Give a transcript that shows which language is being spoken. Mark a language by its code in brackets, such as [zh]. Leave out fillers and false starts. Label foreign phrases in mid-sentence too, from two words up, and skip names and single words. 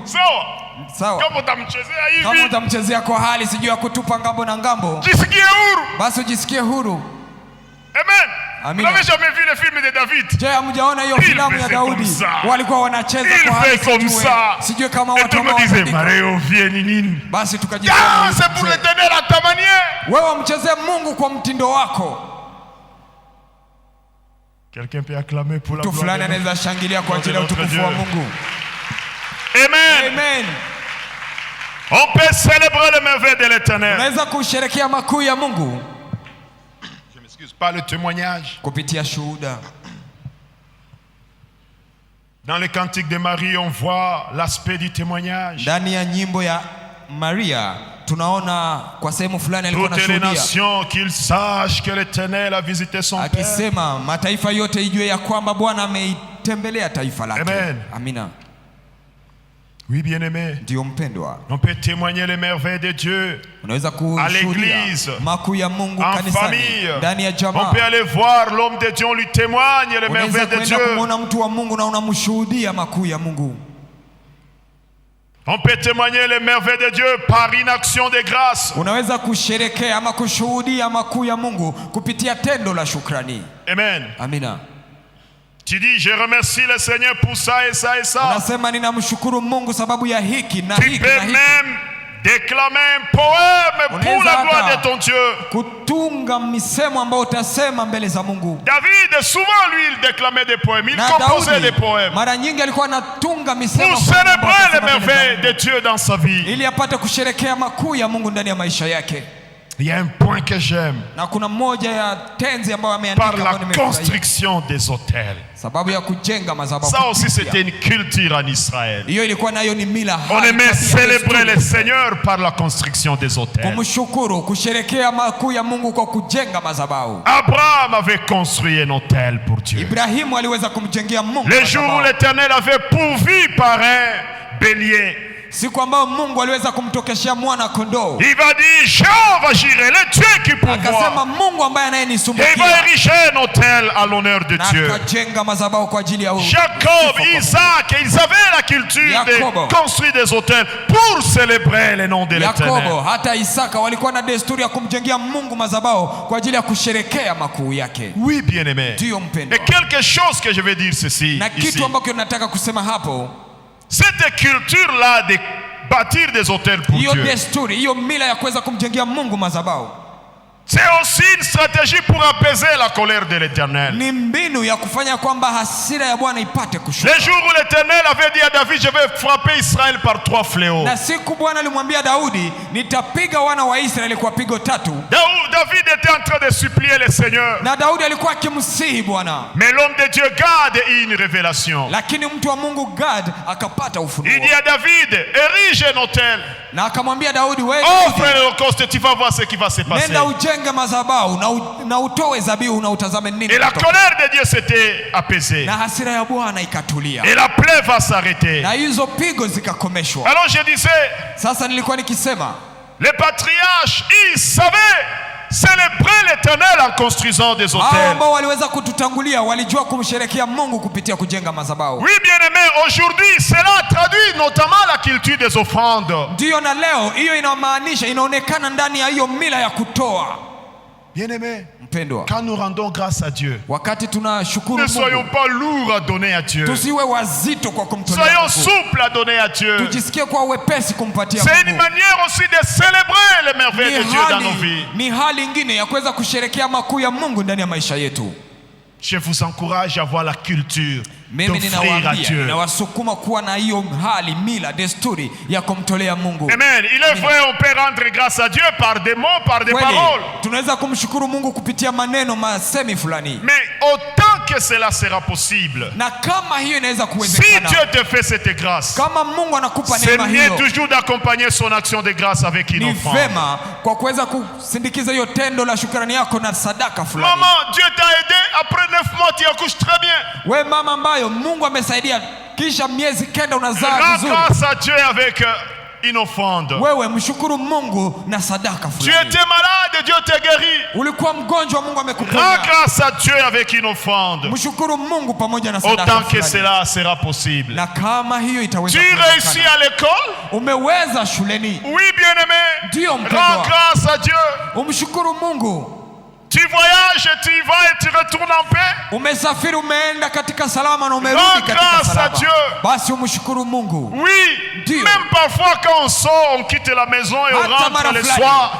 [sw] Sawa. Kama utamchezea hivi. Kama utamchezea kwa hali sijui ya kutupa ngambo na ngambo, jisikie huru. Basi ujisikie huru. Amen. Amina. [fr] Vous n'avez jamais vu le film de David? [sw] Je, hamjaona hiyo filamu ya Daudi? Walikuwa wanacheza kwa hali sijui kama watu basi tukajiona. [fr] C'est pour l'Éternel à ta manière. [sw] Wewe mchezee Mungu kwa mtindo wako. [fr] Quelqu'un peut acclamer pour la [sw] Mtu [fr] gloire [sw] fulani [fr] de Dieu. [sw] anaweza shangilia kwa ajili ya [fr] Notre [sw] utukufu wa [fr] Dieu. [sw] Mungu. [fr] Amen. [sw] Amen. [fr] On peut célébrer les merveilles de l'Éternel. [sw] Unaweza kusherehekea makuu ya Mungu [fr] Je m'excuse, par le témoignage. [sw] kupitia shuhuda. [fr] Dans le cantique de Marie, on voit l'aspect du témoignage. [sw] Ndani ya nyimbo ya Maria tunaona kwa sehemu fulani alikuwa [fr] Toutes les [sw] anashuhudia [fr] nations qu'ils sachent que l'Éternel a visité son peuple. [sw] akisema mataifa yote ijue ya kwamba Bwana ameitembelea taifa lake. [fr] Amen. [sw] Amina. [fr] Oui, bien-aimé. [sw] Ndio mpendwa, [fr] On peut témoigner les merveilles de Dieu [sw] unaweza [fr] à [sw] kushuhudia [fr] l'église, [sw] makuu ya Mungu [fr] en [sw] kanisani, [fr] famille. [sw] ndani ya [fr] On [sw] jamaa. [fr] peut aller voir l'homme de Dieu, on lui témoigne les [sw] Unaweza [fr] merveilles de [sw] kwenda [fr] Dieu. [sw] kumwona mtu wa Mungu na unamshuhudia makuu ya Mungu. [fr] On peut témoigner les merveilles de Dieu par une action de grâce. [sw] Unaweza kusherekea ama kushuhudia makuu ya Mungu kupitia tendo la shukrani. [fr] Amen. [sw] Amina. [fr] Tu dis, je remercie le Seigneur pour ça et ça et ça. [sw] Unasema ninamshukuru Mungu sababu ya hiki na [fr] Tu [sw] hiki [fr] peux [sw] na hiki. [fr] même déclamer un poème pour la gloire de ton Dieu. [sw] Kutunga misemo ambayo utasema mbele za Mungu. [fr] David, souvent lui, il déclamait des poèmes. Il [sw] Na [fr] composait des [sw] Daudi [fr] poèmes [sw] mara nyingi alikuwa anatunga misemo [fr] pour célébrer les merveilles de Dieu dans sa vie. [sw] ili apate kusherekea makuu ya Mungu ndani ya maisha yake. [fr] Il y a un point que j'aime. [sw] Na kuna moja ya tenzi ambayo ameandika [fr] Par la [sw] ambayo nimefurahia. [fr] construction des autels. [sw] Sababu ya kujenga madhabahu. [fr] Ça aussi, c'était une culture en Israël. [sw] Hiyo ilikuwa nayo ni mila. [fr] On [sw] hai, [fr] aimait [sw] tabia, [fr] célébrer [sw] desturi. [fr] le Seigneur par la construction des autels. [sw] Kumshukuru, kusherekea makuu ya Mungu kwa kujenga madhabahu. [fr] Abraham avait construit un autel pour Dieu. [sw] Ibrahimu aliweza kumjengea Mungu [fr] Le jour où [sw] madhabahu. [fr] l'Éternel avait pourvu par un bélier, [sw] Siku ambayo Mungu aliweza kumtokeshea mwana kondoo. [fr] il va dire, Jehovah Jireh, le Dieu qui [sw] Akasema [fr] pourvoit. [sw] Mungu ambaye [fr] Et il va [sw] anayenisumbukia. [fr] ériger un autel à l'honneur de [sw] Na [fr] Dieu. [sw] akajenga madhabahu kwa ajili ya [fr] Jacob, Isaac, ils avaient la culture [sw] Yakobo. [fr] de construire des autels pour célébrer le nom de [sw] Yakobo [fr] l'Éternel. [sw] hata Isaka walikuwa na desturi ya kumjengea Mungu madhabahu kwa ajili ya kusherekea makuu yake. [fr] Oui, bien-aimé. [sw] Ndiyo mpendwa. [fr] Et quelque chose que je vais dire ceci, [sw] Na [fr] ici. [sw] kitu ambacho nataka kusema hapo, [fr] Cette culture-là de bâtir des autels pour [sw] hiyo [fr] Dieu, [sw] desturi, hiyo mila ya kuweza kumjengea Mungu madhabahu [fr] c'est aussi une stratégie pour apaiser la colère de l'Éternel. [sw] ni mbinu ya kufanya kwamba hasira ya Bwana ipate kushuka. [fr] Le jour où l'Éternel avait dit à David, je vais frapper Israël par 3 fléaux. [sw] Na siku Bwana alimwambia Daudi, nitapiga wana wa Israeli kwa pigo 3. [fr] David était en train de supplier le Seigneur. [sw] Na Daudi alikuwa akimsihi Bwana. [fr] Mais l'homme de Dieu garde une révélation. [sw] Lakini mtu wa Mungu Gad akapata ufunuo. [fr] Il dit à David, érige un autel. [sw] Na akamwambia Daudi, wewe [fr] Offre l'holocauste, tu vas voir ce qui va se passer. [sw] nenda ujenge madhabahu na utoe zabihu na utazame nini. [fr] Et la [sw] kutoka. [fr] colère de Dieu s'était apaisée. [sw] Na hasira ya Bwana ikatulia. [fr] Et la plaie va s'arrêter. [sw] Na hizo pigo zikakomeshwa. [fr] Alors je disais, [sw] Sasa nilikuwa nikisema, [fr] les patriarches, ils savaient célébrer l'Éternel en construisant des [sw] hao [fr] autels. [sw] ambao waliweza kututangulia walijua kumsherekea Mungu kupitia kujenga madhabahu. [fr] Oui, bien-aimé, aujourd'hui, cela traduit notamment la culture des offrandes. [sw] Ndiyo, na leo hiyo inamaanisha, inaonekana ndani ya hiyo mila ya kutoa. [fr] Bien-aimé, [sw] Mpendwa, [fr] quand nous rendons grâce à Dieu, [sw] wakati tunashukuru [fr] ne soyons [sw] Mungu, [fr] pas lourds à donner à Dieu. [sw] tusiwe wazito kwa kumtolea [fr] Soyons [sw] Mungu. [fr] souples à donner à Dieu. [sw] Tujisikie kwa wepesi kumpatia [fr] C'est une [sw] Mungu. [fr] manière aussi de célébrer les merveilles de Dieu dans nos vies. [sw] Ni hali ingine ya kuweza kusherekea makuu ya Mungu ndani ya maisha yetu. [fr] Je vous encourage à avoir la culture [sw] Mimi [fr] d'offrir à [sw] ninawaambia, [fr] Dieu. [sw] ninawasukuma kuwa na hiyo hali, mila, desturi ya kumtolea Mungu. [fr] Amen. Il est vrai, on peut rendre grâce à Dieu par des mots, par des [sw] Kweli, [fr] paroles. [sw] tunaweza kumshukuru Mungu kupitia maneno, masemi fulani. [fr] Mais autant que cela sera possible, [sw] Na kama hiyo inaweza [fr] si [sw] kuwezekana, [fr] Dieu te fait cette grâce, [sw] kama Mungu anakupa [fr] c'est [sw] neema [fr] mieux [sw] hiyo, [fr] toujours d'accompagner son action de grâce avec une [sw] ni [fr] offrande. [sw] vema kwa kuweza kusindikiza hiyo tendo la shukrani yako na sadaka fulani. [fr] Maman, Dieu t'a aidé, après 9 mois tu accouches très bien. [sw] We mama ambayo Mungu amesaidia, kisha miezi 9 unazaa [fr] Rends [sw] vizuri, [fr] grâce à Dieu avec une offrande. [sw] wewe mshukuru Mungu na sadaka [fr] Tu [sw] fulani. [fr] étais malade, Dieu t'a guéri. [sw] Ulikuwa mgonjwa, Mungu [fr] Rends [sw] amekuponya, [fr] grâce à Dieu avec une offrande. [sw] mshukuru Mungu pamoja na sadaka [fr] Autant que [sw] fulani. [fr] cela sera possible. [sw] Na kama hiyo itaweza [fr] Tu réussis [sw] kuwezekana, [fr] à l'école? [sw] umeweza shuleni, [fr] Oui, bien-aimé. Dieu, Rends [sw] mpendwa. [fr] grâce à Dieu. [sw] umshukuru Mungu. [fr] Tu voyages, tu y vas et tu retournes en paix. [sw] Umesafiri, umeenda katika salama na umerudi [fr] Rends [sw] katika [fr] grâce à [sw] salama. [fr] Dieu. [sw] basi umshukuru Mungu. [fr] Oui, Dieu. Même parfois quand on sort, on quitte la maison et on rentre le soir.